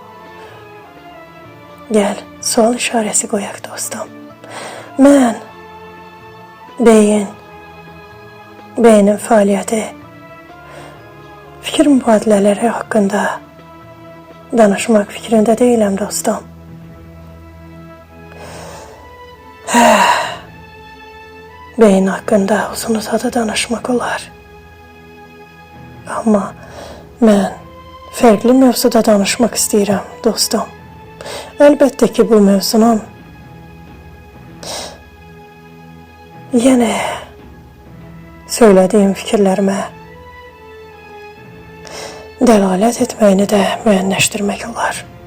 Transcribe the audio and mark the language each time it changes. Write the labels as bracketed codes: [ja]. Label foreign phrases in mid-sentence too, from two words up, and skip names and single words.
[az] Gel sual işaresi qoyaq dostum. Mən beynin fəaliyyəti, fikir mübadilələri hakkında danışmak fikrində deyiləm dostum. Beyin hakkında uzun uzadı danışmak olar. [tr] Ama ben farklı mevzuda danışmak istəyirəm dostum. Elbette ki bu mevzunun yine söylediğim fikirlerime delalet [az] etməyini de müəyyənləşdirmək olar.